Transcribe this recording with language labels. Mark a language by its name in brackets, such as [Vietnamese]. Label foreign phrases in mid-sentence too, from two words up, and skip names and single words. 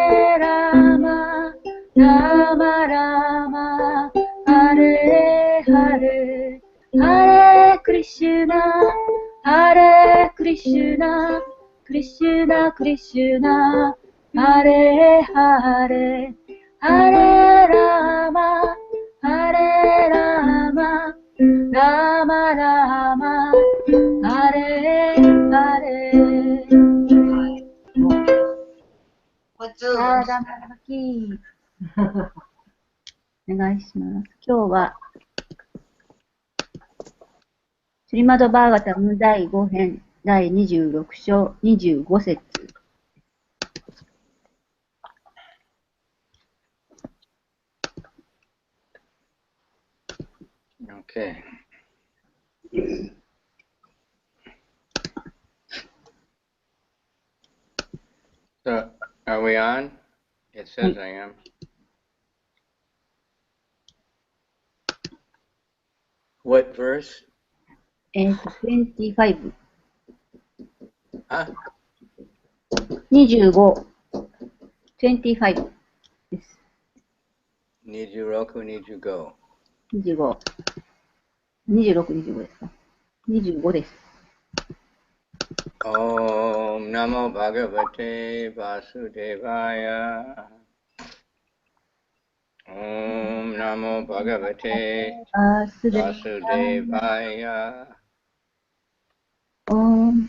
[Sanskrit] Rama Rama Rama Hare Hare Hare Krishna Hare Krishna Krishna Krishna Hare Hare Hare Rama Hare Rama Rama Rama Hare Hare [Japanese] ラーダマラキーお願いします。今日はシリマドバーガタム第5編第26章25節。 [English] Okay. So, are we on? It says I am. What verse? [Japanese] 25。 [English] Huh? [Japanese] 25。25です。 [English] 26, 25. [Japanese] 25。26、25ですか。25です。 [Sanskrit] Om Namo Bhagavate Vasudevaya. Om Namo Bhagavate Vasudevaya. Om